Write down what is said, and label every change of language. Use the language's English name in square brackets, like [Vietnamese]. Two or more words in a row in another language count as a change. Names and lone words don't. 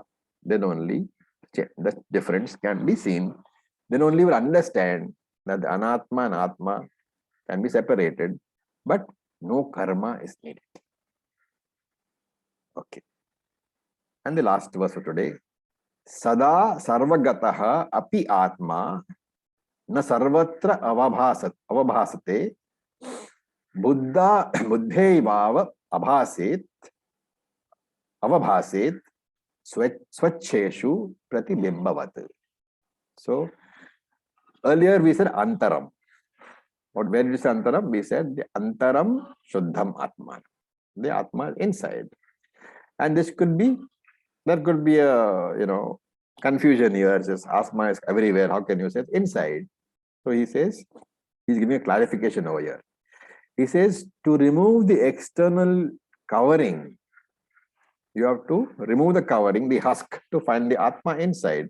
[English] Then only the difference can be seen. Then only we will understand that the Anatma and Atma can be separated, but no karma is needed. Okay. And the last verse for today. [Sanskrit] Sada sarvagataha api atma na sarvatra avabhasate buddhevava abhaset avabhaset swacheshu pratibimbavat. [English] So earlier we said antaram. Where did we say antaram? We said the [Sanskrit] antaram shuddham atman. [English] The atma inside. And this could be, there could be a confusion here. Just atma is everywhere. How can you say it's inside? So he says, he's giving a clarification over here. He says to remove the external covering, you have to remove the covering, the husk, to find the atma inside.